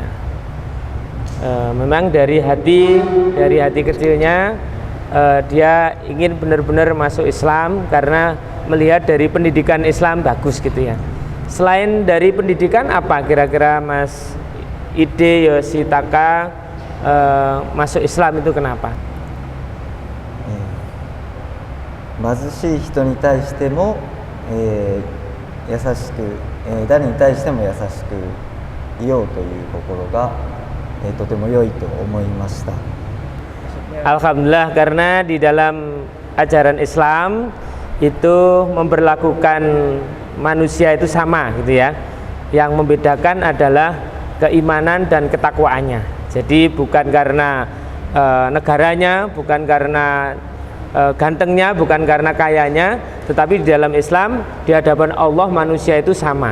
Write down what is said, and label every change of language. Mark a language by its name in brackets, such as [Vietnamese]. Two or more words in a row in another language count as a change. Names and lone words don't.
[Indonesian] Memang dari hati kecilnya dia ingin benar-benar masuk Islam karena melihat dari pendidikan Islam bagus gitu ya. Selain dari pendidikan, apa kira-kira Mas Ide Yoshitaka masuk Islam itu kenapa? [Japanese] 貧しい人に対しても、優しく、誰に対しても優しくいようという心が、とても良いと思いました。 [Indonesian] Alhamdulillah, karena di dalam ajaran Islam itu memperlakukan manusia itu sama gitu ya. Yang membedakan adalah keimanan dan ketakwaannya. Jadi bukan karena negaranya, bukan karena gantengnya, bukan karena kayanya, tetapi di dalam Islam di hadapan Allah manusia itu sama.